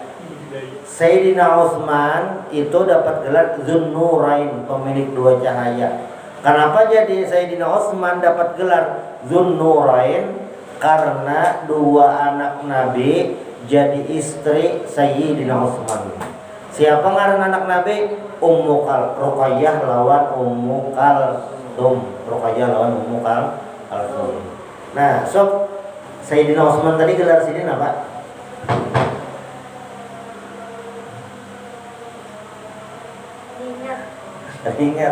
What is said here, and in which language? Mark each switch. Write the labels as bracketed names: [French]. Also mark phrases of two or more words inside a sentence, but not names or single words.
[Indonesian] Sayyidina Utsman itu dapat gelar Dzun Nurain, pemilik dua cahaya. Kenapa jadi Sayyidina Utsman dapat gelar Dzun Nurain? Karena dua anak Nabi jadi istri Sayyidina Utsman. [Banjar] Siapa ngaran anak Nabi? Ruqayyah lawan Ummu Kalsum. Ruqayyah lawan Ummu Kalsum. Nah, sob, Sayyidina Utsman tadi gelar Sidin apa? Ingat.